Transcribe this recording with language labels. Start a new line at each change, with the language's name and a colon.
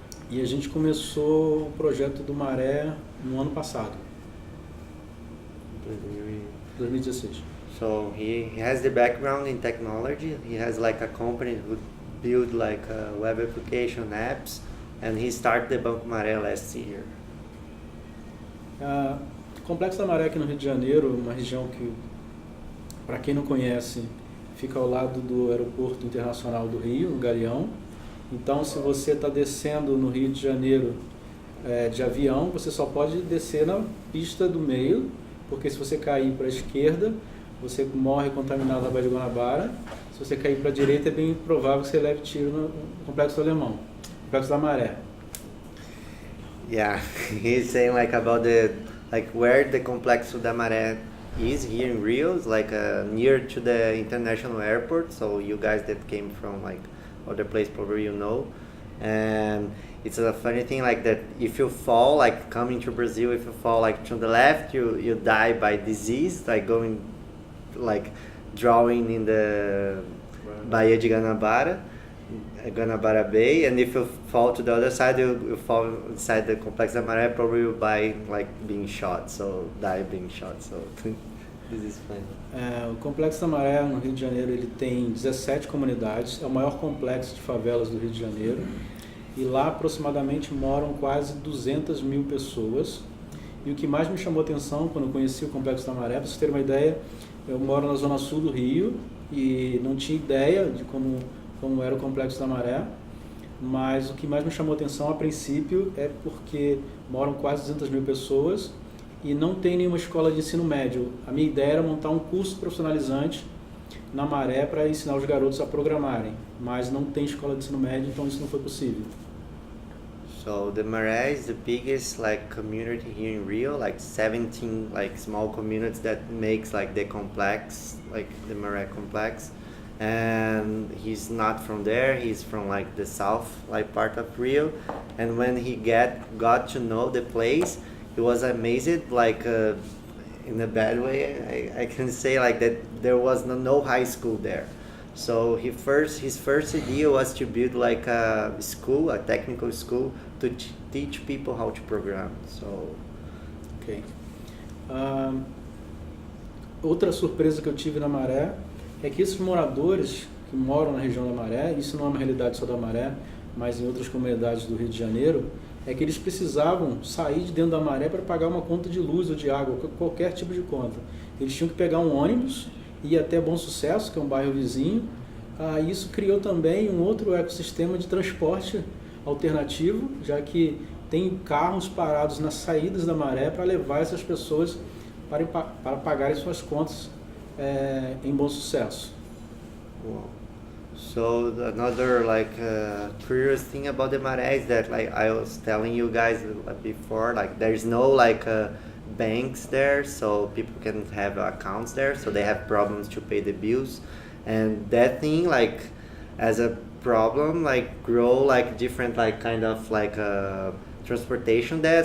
Portuguese: E a gente começou o projeto do Maré no ano passado, 2016.
English: So he has the background in technology. He has like a company who build like web application apps, and he started the Banco Maré last year.
Portuguese: O Complexo da Maré aqui no Rio de Janeiro, uma região que, para quem não conhece, fica ao lado do Aeroporto Internacional do Rio, no Galeão. Então, se você está descendo no Rio de Janeiro de avião, você só pode descer na pista do meio, porque se você cair para a esquerda, você morre contaminado na Baía de Guanabara. Se você cair para a direita, é bem provável que você leve tiro no Complexo do Alemão, Complexo da Maré.
English: Yeah, he's saying like about where the Complexo da Maré is here in Rio, it's like near to the international airport. So you guys that came from like other place probably you know, and it's a funny thing like that. If you fall, like coming to Brazil, if you fall like to the left, you die by disease, like going, like drowning in the Baía de Guanabara Bay, and if you fall to the other side, you fall inside the Complexo da Maré, probably you die like being shot, being shot. So this is funny.
Portuguese: O Complexo da Maré no Rio de Janeiro, ele tem 17 comunidades, é o maior complexo de favelas do Rio de Janeiro, e lá aproximadamente moram quase 200 mil pessoas. E o que mais me chamou a atenção quando eu conheci o Complexo da Maré, para vocês terem uma ideia, eu moro na zona sul do Rio e não tinha ideia de como era o Complexo da Maré, mas o que mais me chamou a atenção a princípio é porque moram quase 200 mil pessoas e não tem nenhuma escola de ensino médio. A minha ideia era montar um curso profissionalizante na Maré para ensinar os garotos a programarem, mas não tem escola de ensino médio, então isso não foi possível.
English: So the Maré is the biggest like community here in Rio, like 17 like small communities that makes like the complex, like the Maré complex. And he's not from there, he's from like the south like part of Rio, and when he got to know the place, he was amazed, like in a bad way I can say, like that there was no high school there. So his first idea was to build like a school, a technical school, to teach people how to program. So ok.
Portuguese: Outra surpresa que eu tive na Maré é que esses moradores que moram na região da Maré, isso não é uma realidade só da Maré, mas em outras comunidades do Rio de Janeiro, é que eles precisavam sair de dentro da Maré para pagar uma conta de luz ou de água, qualquer tipo de conta. Eles tinham que pegar um ônibus e ir até Bom Sucesso, que é um bairro vizinho. Isso criou também um outro ecossistema de transporte alternativo, já que tem carros parados nas saídas da Maré para levar essas pessoas para pagarem suas contas em Bom Sucesso. Wow.
English: So another like curious thing about the Maré is that, like I was telling you guys before, like there's no like banks there, so people can have accounts there, so they have problems to pay the bills. and that thing like as a problem like grow like different like kind of like transportation there.